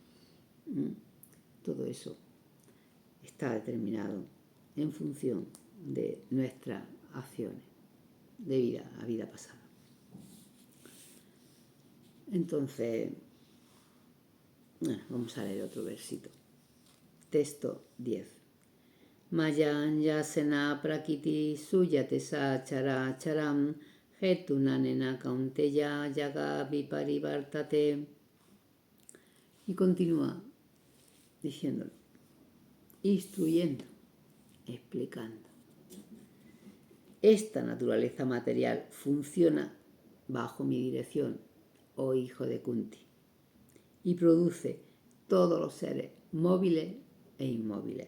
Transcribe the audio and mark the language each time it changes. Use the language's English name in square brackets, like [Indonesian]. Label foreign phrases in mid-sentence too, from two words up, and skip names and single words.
[Spanish] Todo eso está determinado en función de nuestras acciones de vida a vida pasada. Entonces, vamos a leer otro versito. Texto 10. [Sanskrit] मयन् यसेन प्रकिति सुयते स चर चरम् हेतुनानेन कौन्तेय यग विपरिवर्तते. [Spanish] Y continúa diciéndolo, instruyendo, explicando. Esta naturaleza material funciona bajo mi dirección, oh hijo de Kunti, y produce todos los seres móviles e inmóviles.